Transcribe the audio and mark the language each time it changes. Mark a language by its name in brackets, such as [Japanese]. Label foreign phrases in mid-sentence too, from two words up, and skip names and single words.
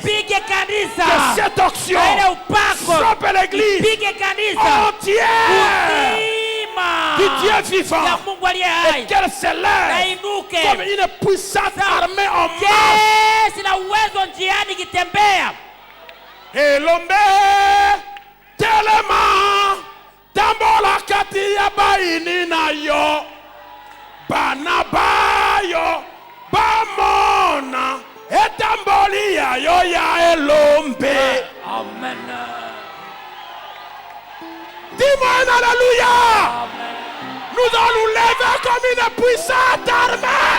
[French] Que cette onction frappe l'église entière du Dieu vivant, et qu'elle s'élève comme une puissante armée en marche. Et l'homme tellement [Lingala] tambola kati ya baini na yo bana bayo bamona etamboli ya yo ya elombe. [French] Amen. Dis-moi un alléluia. Nous allons nous lever comme une puissante armée.